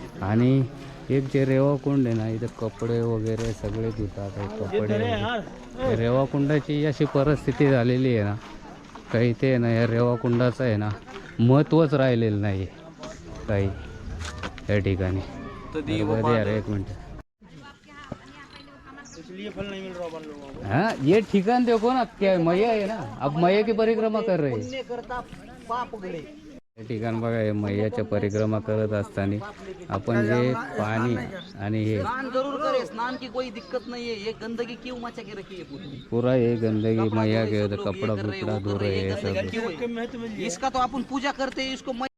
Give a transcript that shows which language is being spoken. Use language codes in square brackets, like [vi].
[mr] आणि एक जे रेवाकुंड आहे ना इथं कपडे वगैरे सगळे धुतात कपडे. रेवाकुंडाची अशी परिस्थिती झालेली आहे ना काही ते आहे ना या रेवाकुंडाचं आहे ना महत्त्वच राहिलेलं नाही काही या ठिकाणी. [hi] यार एक मिनट, हाँ ये ठिकान देखो ना, क्या मैया है ना, अब मैया की परिक्रमा कर रहे हैं. [mr] हे ठिकाण बघा, हे मैयाच्या परिक्रमा करत असताना आपण जे पाणी आणि हे [hi] स्नान जरूर करे, स्नान की कोई दिक्कत नहीं है. ये गंदगी क्यों मचा के रखी है पूरा ये गंदगी मैया के कपड़ा बुपड़ा धो रहे हैं सब. इसका तो [mr] आपण [hi] पूजा करते हैं इसको.